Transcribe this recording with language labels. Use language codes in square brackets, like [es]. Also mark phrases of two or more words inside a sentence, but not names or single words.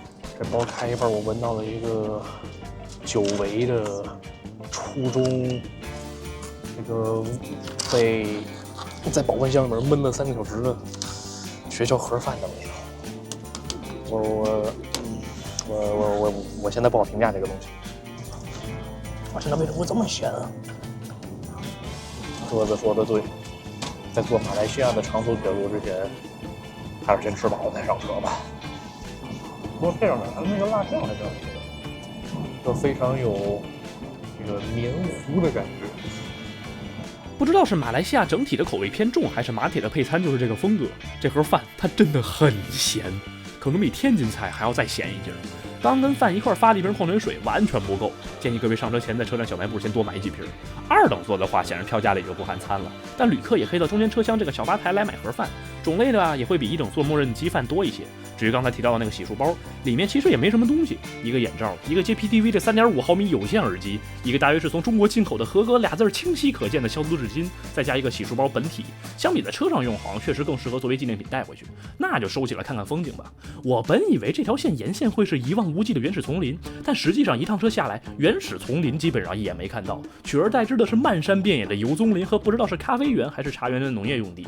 [zh] 這包開一半，我聞到了一個久違的初中這個被在保溫箱裡面悶了3個小時的學校盒飯的味道。我現在不好評價這個東西。哇，真的為什麼會這麼鹹啊？鴿子說的對，在坐馬來西亞的長途鐵路之前，還是先吃飽了再上車吧。不过配上它那个辣酱还比较多，就非常有这个黏糊的感觉。不知道是马来西亚整体的口味偏重，还是马铁的配餐就是这个风格。这盒饭它真的很咸，可能比天津菜还要再咸一截。刚跟饭一块发了一瓶矿泉水，完全不够，建议各位上车前在车站小卖部先多买几瓶。2等座的话，显然票价里就不含餐了，但旅客也可以到中间车厢这个小吧台来买盒饭，种类的也会比1等座默认鸡饭多一些。至于刚才提到的那个洗漱包，里面其實也沒什麼東西，一個眼罩，一個 JPTV 這3.5毫米有線耳機，一個大約是從中國進口的合格2字清晰可見的消毒紙巾，再加一個洗漱包本體。相比在車上用，好像確實更適合作為紀念品帶回去，那就收起來看看風景吧。我本以為這條線沿線會是一望無際的原始叢林，但實際上一趟車下來，原始叢林基本上一眼沒看到，取而代之的是漫山遍野的油棕林和不知道是咖啡園還是茶園的農業用地。